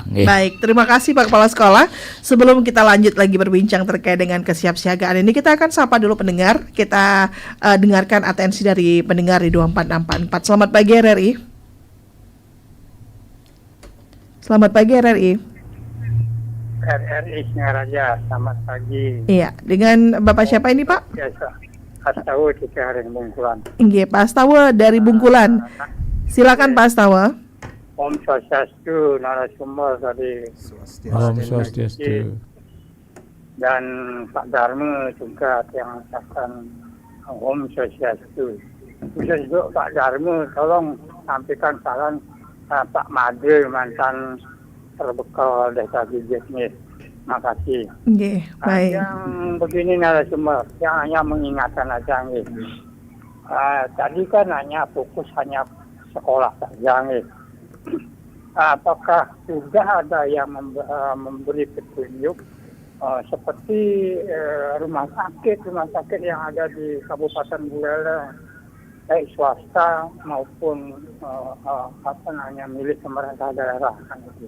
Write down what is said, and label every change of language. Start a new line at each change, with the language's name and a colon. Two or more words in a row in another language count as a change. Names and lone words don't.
Indonesian: Baik, terima kasih Pak Kepala Sekolah. Sebelum kita lanjut lagi berbincang terkait dengan kesiapsiagaan ini, kita akan sapa dulu pendengar. Kita dengarkan atensi dari pendengar di 24644. Selamat pagi RRI. Selamat pagi RRI. RRI Singaraja, selamat pagi. Iya, dengan Bapak siapa ini Pak? Biasa, Astawa Cikaring Bungkulan. Nggih, Pak Astawa dari Bungkulan. Silakan Pak Astawa.
Balinese: Om Swastiastu,
Indonesian: narasumber tadi.
Balinese: Om Swastiastu.
Indonesian: Dan Pak Dharma juga yang akan
Balinese: Om Swastiastu.
Indonesian: Khusus untuk Pak Dharma, tolong sampaikan salam Pak Made, mantan terbekal desa Gijek nih. Makasih. Nggih, baik. Yang begini narasumber, yang hanya mengingatkan aja nih. Tadi kan hanya fokus hanya sekolah saja nih. Apakah sudah ada yang memberi petunjuk seperti rumah sakit yang ada di Kabupaten Buleleng, baik swasta maupun milik pemerintah daerah kan itu.